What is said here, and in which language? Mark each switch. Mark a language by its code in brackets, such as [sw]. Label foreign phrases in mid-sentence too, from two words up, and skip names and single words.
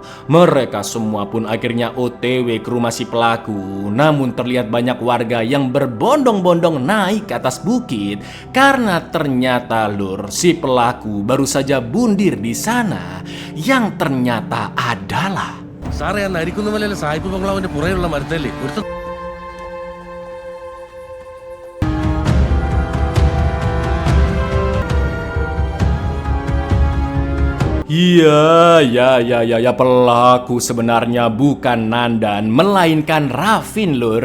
[id] Mereka semua pun akhirnya OTW ke rumah si pelaku. Namun terlihat banyak warga yang berbondong-bondong naik ke atas bukit karena ternyata lur, si pelaku baru saja bundir di sana, yang ternyata adalah [ml] സാറേ ആ നരിക്കുന്നുമലയിലെ സായിപ്പ് ബംഗ്ലാവിന്റെ പുറകിലുള്ള മരത്തല്ലേ ഒരു [id] Iya, pelaku sebenarnya bukan Nandan, melainkan Rafin lur.